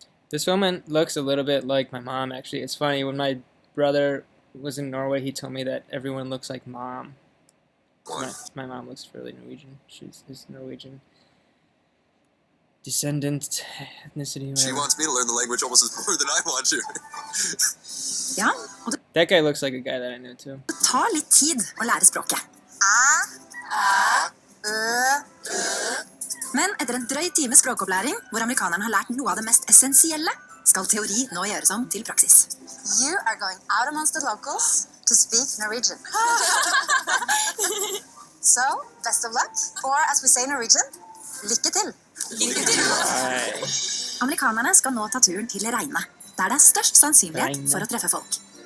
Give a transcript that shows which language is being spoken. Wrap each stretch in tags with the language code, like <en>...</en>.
<en>This woman looks a little bit like my mom, actually. It's funny, when my brother was in Norway, he told me that everyone looks like mom. My mom looks fairly Norwegian. She's Norwegian descendant, ethnicity, She whatever. wants me to learn the language almost as more than I want to.</en> <no>Ja, og det</no> <en>That guy looks like a guy that I know too.</en> <no>tar litt tid å lære språket. Men etter en drøy time språkopplæring, hvor amerikaneren har lært noe av det mest essensielle, skal teori nå gjøres om til praksis.</no> <en>You are going out amongst the locals to speak Norwegian. So, best of luck, or as we say in Norwegian,</en> <no>Lykke til!</no> <en>Why?</en> <no>Amerikanerne skal nå ta turen til Reine, der det er størst sannsynlighet for å treffe folk.</no>